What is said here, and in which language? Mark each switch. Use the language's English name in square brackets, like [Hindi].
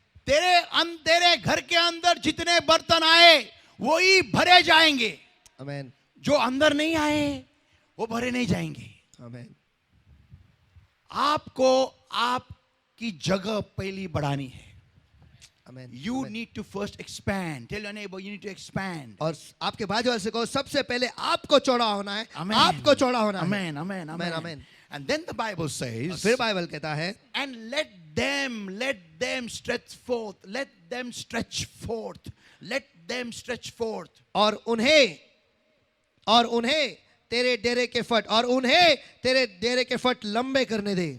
[Hindi] तेरे घर के अंदर जितने बर्तन आए वही भरे जाएंगे. आमेन. जो अंदर नहीं आए वो भरे नहीं जाएंगे. आमेन. आपको आपकी जगह पहली बढ़ानी है. आमेन. [English] You need to first expand. Tell your neighbor you need to expand. [Hindi] और आपके बाजू वाले से कहो सबसे पहले आपको चौड़ा होना है. [English] Amen. [Hindi] आपको चौड़ा होना है. [English] Amen. Amen. Amen. Amen. Amen. And then the Bible [Hindi] और [English] says, [Hindi] फिर बाइबल कहता है, [English] and let them stretch forth, let them stretch forth, let them stretch forth. [Hindi] और उन्हें तेरे डेरे के फट, और उन्हें तेरे डेरे के फट लंबे करने दे.